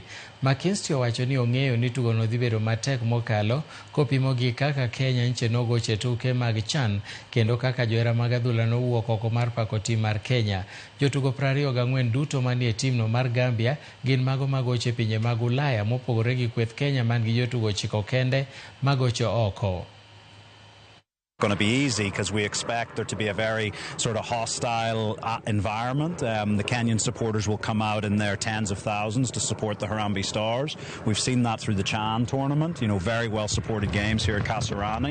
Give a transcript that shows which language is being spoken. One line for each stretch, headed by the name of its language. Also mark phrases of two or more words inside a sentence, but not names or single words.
Luo (Kenya and Tanzania): McKinstry owacho ni ong'eyo ni tugo no dhi bedo matek mokalo kopimo gi kaka Kenya nche nogoche tuke mag CHAN kendo kaka johera mag adhula nowuok oko mar pako tim mar Kenya. Jotugo 24 duto manie tim no mar Gambia gin mago magoche pinje mag Ulaya mopogore gi kweth Kenya man gi jotugo 9 kende magocho oko.
English: Going to be easy because we expect there to be a very sort of hostile environment. The Kenyan supporters will come out in their tens of thousands to support the Harambee Stars. We've seen that through the CHAN tournament, you know, very well supported games here at Kasarani.